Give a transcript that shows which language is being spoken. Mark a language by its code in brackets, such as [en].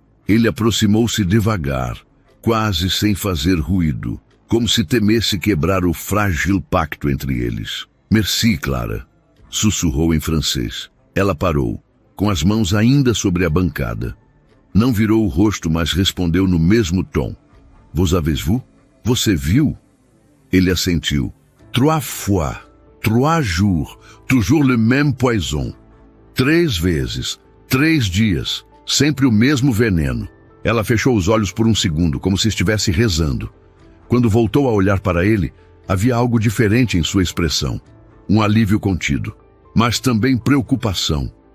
[pt] Ele aproximou-se devagar, quase sem fazer ruído, como se temesse quebrar o frágil pacto entre eles. «Merci, Clara», sussurrou em francês. Ela parou, com as mãos ainda sobre a bancada. Não virou o rosto, mas respondeu no mesmo tom. [fr] «Vous avez vu? [pt] Você viu?» Ele assentiu. [fr] «Trois fois, 3 jours, toujours le même poison». [pt] 3 vezes, 3 dias, sempre o mesmo veneno. Ela fechou os olhos por um segundo, como se estivesse rezando. Quando voltou a olhar para ele, havia algo diferente em sua expressão. Um alívio contido, mas também preocupação.